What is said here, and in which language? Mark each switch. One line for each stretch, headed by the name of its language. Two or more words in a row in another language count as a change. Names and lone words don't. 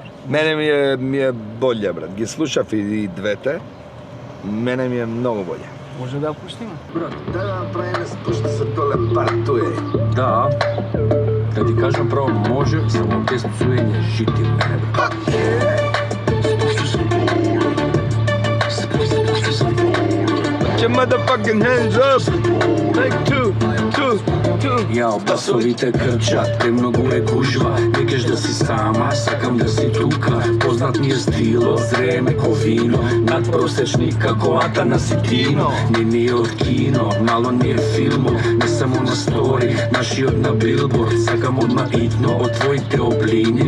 Macedonian: Мене ми е болја, брат. Ги слушав и двете. Мене ми е многу болја. Може да ја пуштиме? Да направиме спушти се доле партуе. Да, да ти кажам право, може, само без псуење жити в мене, брат.
English: Put your motherfucking hands up, like two.
Macedonian: Јао басовите крчат, премногу е гужва. Не кеш да си сама, сакам да си тука. Познат ми е стило, зреме ко вино. Надпросечни како ата на ситино. Не е од кино, мало не е филмо. Не само на стори, нашиот на билборд. Сакам одма итно од твоите облини.